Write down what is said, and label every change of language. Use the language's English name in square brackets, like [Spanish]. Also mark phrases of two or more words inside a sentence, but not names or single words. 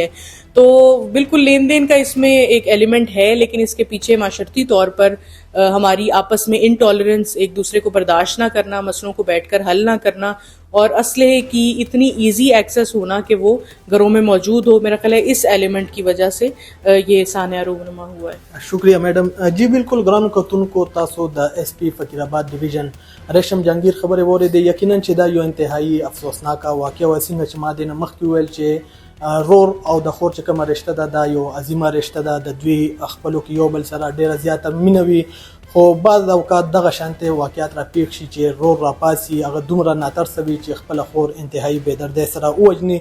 [Urdu] تو بالکل لین دین کا اس میں ایک ایلیمنٹ ہے لیکن اس کے پیچھے معاشرتی طور پر ہماری آپس میں انٹالرنس، ایک دوسرے کو برداشت نہ کرنا، مسئلوں کو بیٹھ کر حل نہ کرنا اور اسلحے کی اتنی [English] easy access [Urdu] ہونا کہ وہ گھروں میں موجود ہو، میرا خیال ہے اس ایلیمنٹ کی وجہ سے یہ سانحہ رونما ہوا ہے. شکریہ میڈم. [Pashto] جی بالکل ګرانو کتونکو تاسو د ایس پی فقیر آباد ډیویژن ریشم جهانگیر خبرې واورېدې. یقینا چې دا یو انتهایی افسوسناکه واقعه وه، څنګه چې ما دې نه مخکې وویل چې رور او د خور چې کومه رشته ده دا یو عظیمه رشته ده، د دوی خپلو کې یو بل سره ډېره زیاته مینه وي، خو بعض اوقات دغه شانتې واقعیت را پیښ شي چې رور را پاسي هغه دومره ناترسه وي چې خپله خور انتهایی بېدردۍ سره ووژني.